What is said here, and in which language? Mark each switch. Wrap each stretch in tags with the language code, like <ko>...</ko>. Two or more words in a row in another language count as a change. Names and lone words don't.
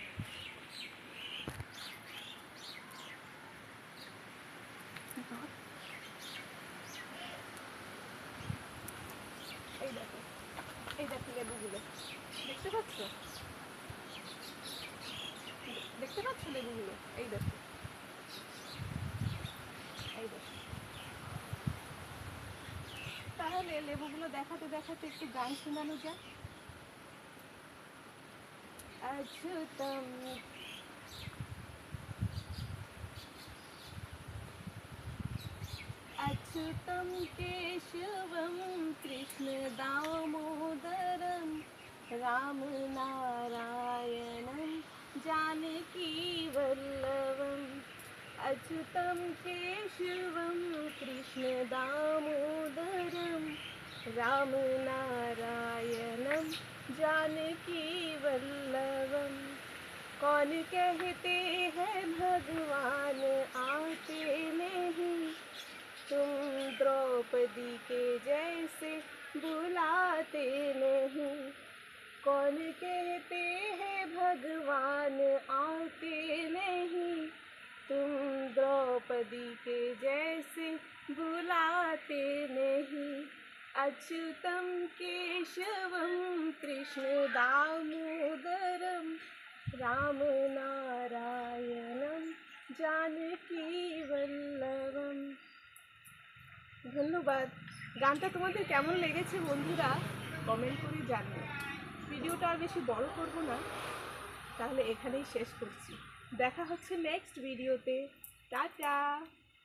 <bn>এই দেখো, এই দেখো লেবুগুলো, দেখতে পাচ্ছ? দেখতে পাচ্ছ লেবুগুলো? এই দেখো, এই দেখো। তাহলে লেবুগুলো দেখাতে দেখাতে একটু গান শোনানো যাক।</bn> <hi>अच्युतम अच्युतम केशवम कृष्ण दामोदरम राम नारायणम जानकी वल्लभम। अच्युतम केशवम कृष्ण दामोदरम राम नारायणम जानकी वल्लभम। कौन कहते हैं भगवान आते नहीं, तुम द्रौपदी के जैसे बुलाते नहीं। कौन कहते हैं भगवान आते नहीं, तुम द्रौपदी के जैसे बुलाते नहीं। अच्युतम केशवम कृष्ण दामोदरम राम नारायणम जानकी वल्लभम।</hi> <bn>ধন্যবাদ। গানটা তোমাদের কেমন লেগেছে বন্ধুরা, কমেন্ট করে জানিও। ভিডিওটা আর বেশি বড় করব না, তাহলে এখানেই শেষ করছি। দেখা হচ্ছে নেক্সট ভিডিওতে। টাটা।</bn>